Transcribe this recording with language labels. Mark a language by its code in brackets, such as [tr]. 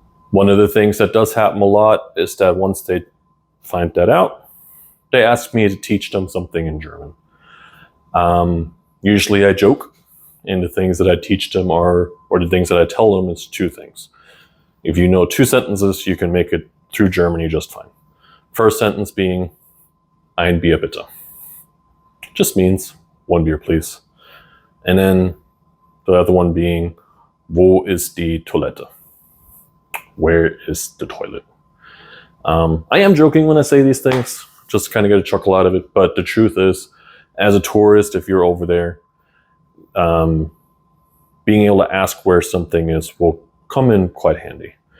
[en] One of the things that does happen a lot is that once they find that out, they ask me to teach them something in German. Usually I joke, and the things that I teach them or the things that I tell them is two things. If you know two sentences, you can make it through Germany just fine. First sentence being, [de] ein Bier bitte. [en] Just means, one beer please. And then the other one being, [de] wo ist die Toilette? [en] Where is the toilet? I am joking when I say these things, just to kind of get a chuckle out of it, but the truth is, as a tourist, if you're over there, being able to ask where something is will come in quite handy.